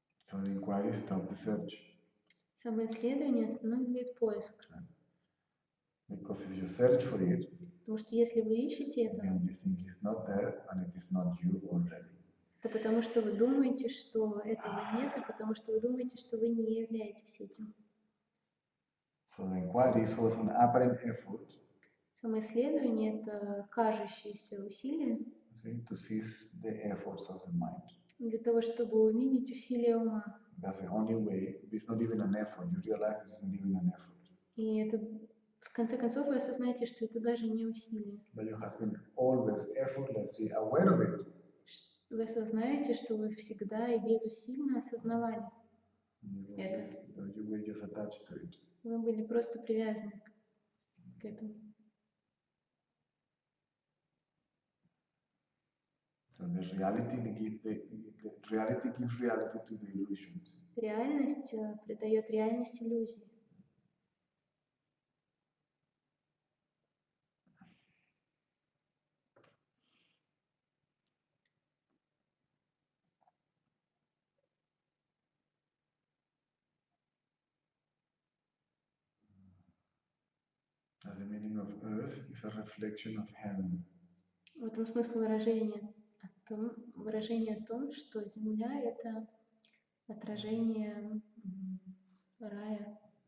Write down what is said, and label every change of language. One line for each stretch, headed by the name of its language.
English: So the inquiry stops the search.
Russian: Самоисследование останавливает поиск.
English: Because if you search for it,
Russian: Потому что если вы ищете это,
English: then you think it's not there and it is not you already.
Russian: это потому что вы думаете, что этого нет, и потому что вы думаете, что вы не являетесь этим.
English: So the inquiry is also an apparent effort.
Russian: Самоисследование – это кажущееся усилие
English: To seize the efforts of the mind.
Russian: для того, чтобы увидеть усилия ума.
English: That's the only way. It's not even an effort. You realize it isn't even an effort.
Russian: И это, в конце концов, вы осознаете, что это даже не усилие.
English: But you have been always effortlessly aware of it.
Russian: Вы осознаете, что вы всегда и безусильно осознавали это.
English: You were just attached to it.
Russian: Вы были просто привязаны к этому.
English: So the reality gives reality gives reality to the illusions.
Russian: Реальность придает реальность иллюзии.
English: The meaning of earth is a reflection of heaven.
Russian: В этом смысл выражение о том, что Земля – это отражение рая.